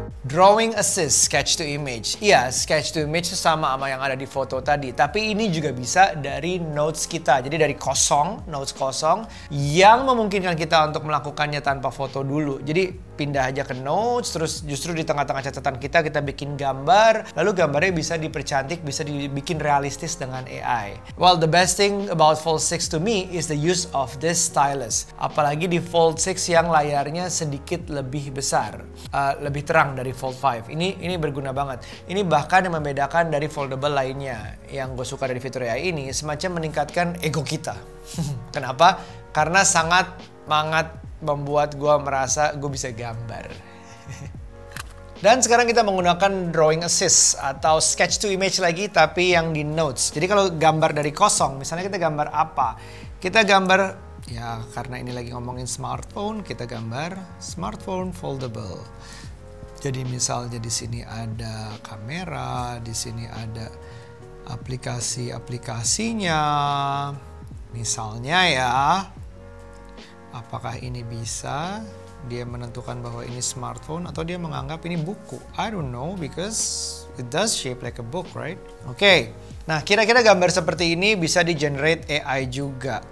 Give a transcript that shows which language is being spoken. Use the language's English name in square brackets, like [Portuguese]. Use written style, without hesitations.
[English] Drawing Assist, Sketch to Image. [Indonesian] Iya, Sketch to Image sama yang ada di foto tadi. Tapi ini juga bisa dari notes kita. Jadi dari kosong, notes kosong, yang memungkinkan kita untuk melakukannya tanpa foto dulu. Jadi pindah aja ke notes, terus justru di tengah-tengah catatan kita bikin gambar. Lalu gambarnya bisa dipercantik, bisa dibikin realistis dengan AI. [English] Well, the best thing about Fold 6 to me is the use of this stylus. [Indonesian] Apalagi di Fold 6 yang layarnya sedikit lebih besar. Lebih terang dari Fold 5. Ini berguna banget. Ini bahkan yang membedakan dari foldable lainnya. Yang gue suka dari fitur AI ini semacam meningkatkan ego kita. Kenapa? Karena sangat membuat gue merasa gue bisa gambar. Dan sekarang kita menggunakan Drawing Assist atau Sketch to Image lagi, tapi yang di Notes. Jadi kalau gambar dari kosong, misalnya kita gambar apa? Kita gambar, ya karena ini lagi ngomongin smartphone, kita gambar smartphone foldable. Jadi misalnya di sini ada kamera, di sini ada aplikasi-aplikasinya. Misalnya ya, apakah ini bisa dia menentukan bahwa ini smartphone atau dia menganggap ini buku? [English] I don't know because it does shape like a book, right? [Indonesian] Oke. Nah, kira-kira gambar seperti ini bisa di-generate AI juga.